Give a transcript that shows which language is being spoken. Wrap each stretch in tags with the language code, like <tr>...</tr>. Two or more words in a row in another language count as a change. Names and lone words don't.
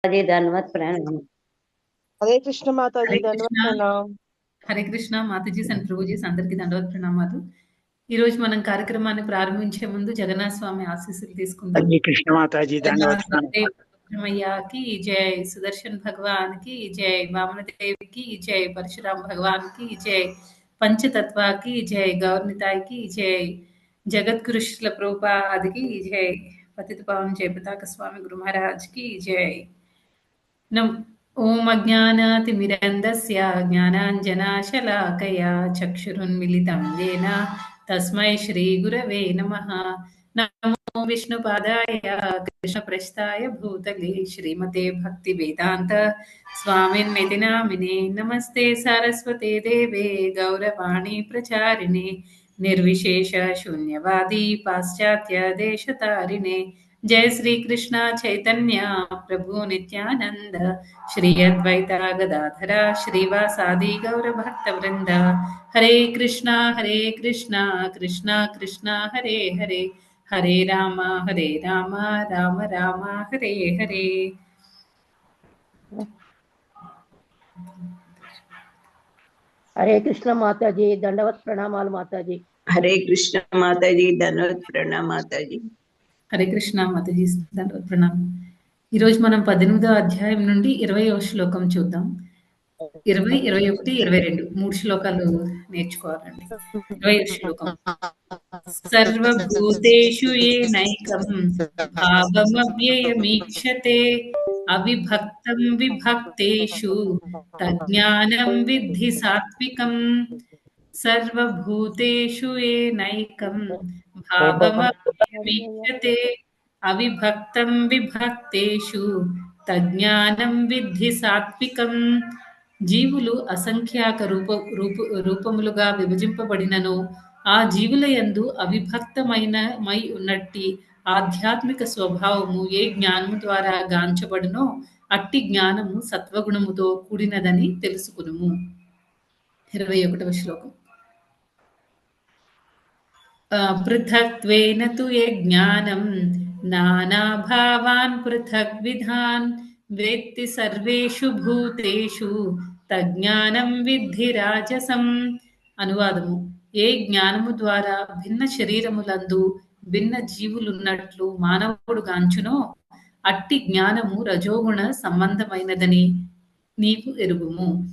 <hi>माताजी धन्यवाद प्रणाम। हरे कृष्ण माताजी हरे धन्यवाद कृष्ణ प्रणाम।</hi> <te>హరే కృష్ణ మాతాజీస్ అండ్ ప్రభుజీస్ అందరికీ దండవత్ ప్రణామాలు. ఈరోజు మనం కార్యక్రమాన్ని ప్రారంభించే ముందు జగన్నాథ స్వామి ఆశీస్సులు తీసుకుందాం.</te> <hi>हरे कृष्ण माता जी धन्यवाद जय रुद्रमैया की जय, सुदर्शन भगवान की जय, वामन देव की जय, परशुराम भगवान की जय, पंचतत्वा की जय, गौरनिताय की जय, जगत गुरु श्रील प्रभुपाद की जय, पतित पावन जय पताका स्वामी गुरु महाराज की जय।</hi> <sa>ॐ अज्ञानातिमिरन्दस्य ज्ञानाञ्जनाशलाकया चक्षुरुन्मिलितं येन तस्मै श्रीगुरवे नमः। नमो विष्णुपादाय कृष्णप्रस्थाय भूतले श्रीमते भक्तिवेदान्त स्वामिन्निति नामिने। नमस्ते सारस्वते देवे गौरवाणी प्रचारिणे निर्विशेष शून्यवादी पाश्चात्य देशतारिणे। जय श्री कृष्ण चैतन्य प्रभु नित्यानंद श्री अद्वैता गदाधरा श्रीवासादि गौर भक्त वृंद। हरे कृष्णा कृष्णा कृष्णा हरे हरे, हरे राम राम राम हरे हरे।</sa> <hi>हरे कृष्ण माताजी दंडवत प्रणामाल माताजी। हरे कृष्ण माताजी धन्यवाद प्रणाम माताजी।</hi> <te>హరే కృష్ణ మాతాజీ ప్రణామం. ఈరోజు మనం 18వ అధ్యాయం నుండి 20వ శ్లోకం చూద్దాం. 20, 21, 22 3 శ్లోకాలు నేర్చుకోవాలండి. 20వ శ్లోకం.</te> <sa>సర్వభూతేషు ఏనైకం భావమవ్యయమీక్షతే అవిభక్తం విభక్తేషు తజ్ఞానం విద్ధి సాత్వికం. सर्वभूतेषु येनैकं भावमव्ययमीक्षते अविभक्तं विभक्तेषु తజ్ఞానం విద్ధి సాత్వికం.</sa> <te>జీవులు అసంఖ్యాక రూపములుగా విభజింపబడినను ఆ జీవుల యందు అవిభక్తమై ఉన్నట్టి ఆధ్యాత్మిక స్వభావము ఏ జ్ఞానము ద్వారా గాంచబడునో అట్టి జ్ఞానము సత్వగుణముతో కూడినదని తెలుసుకునుము. 21వ శ్లోకం.</te> <sa>पृथक्त्वेन तु यज्ञानं नानाभावान् पृथग्विधान् वेत्ति सर्वेषु भूतेषु తజ్ఞానం విద్ధి రాజసం.</sa> <te>అనువాదము. ఏ జ్ఞానము ద్వారా భిన్న శరీరములందు భిన్న జీవులున్నట్లు మానవుడు గాంచునో అట్టి జ్ఞానము రజోగుణ సంబంధమైనదని నీకు ఎరుగుము.</te>